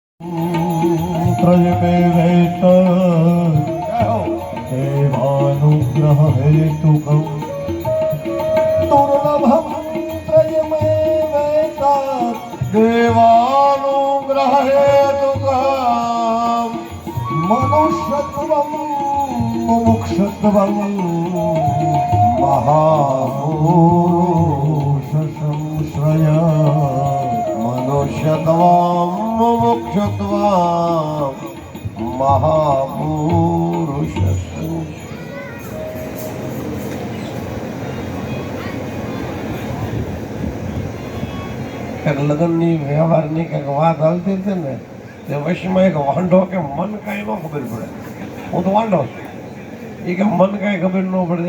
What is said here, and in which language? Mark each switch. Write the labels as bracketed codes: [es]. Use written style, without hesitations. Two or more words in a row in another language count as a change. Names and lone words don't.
[sa] देवानुग्रह हेतुकं दुर्लभं त्रयमेव देवानुग्रह हेतुकं मनुष्यत्वं मुमुक्षुत्वं महापुरुष संश्रय मनुष्यत्वं मुमुक्षुत्वं महापुरुष [gu] લગ્નની વ્યવહારની કંઈક વાત હાલતી હતી ને તે વશમાં એક વાંઢો કે મન કાંઈ ન ખબર પડે. હું તો વાંઢો છું. એ કે મન કાંઈ ખબર ન પડે.